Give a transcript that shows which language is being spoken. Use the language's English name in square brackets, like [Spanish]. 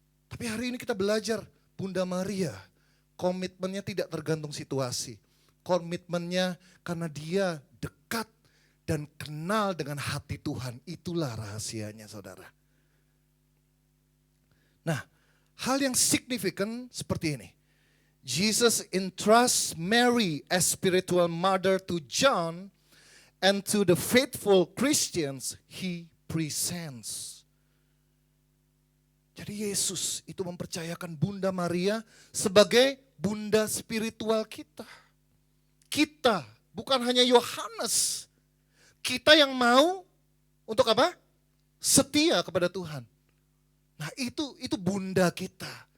[Indonesian] Tapi hari ini kita belajar, Bunda Maria, komitmennya tidak tergantung situasi. Komitmennya karena dia dekat dan kenal dengan hati Tuhan. Itulah rahasianya saudara. Nah, hal yang signifikan seperti ini. [English] Jesus entrusts Mary as spiritual mother to John and to the faithful Christians he presents. [Indonesian] Jadi Yesus itu mempercayakan Bunda Maria sebagai bunda spiritual kita. Kita, bukan hanya Yohanes. Kita yang mau untuk apa? Setia kepada Tuhan. Nah itu bunda kita.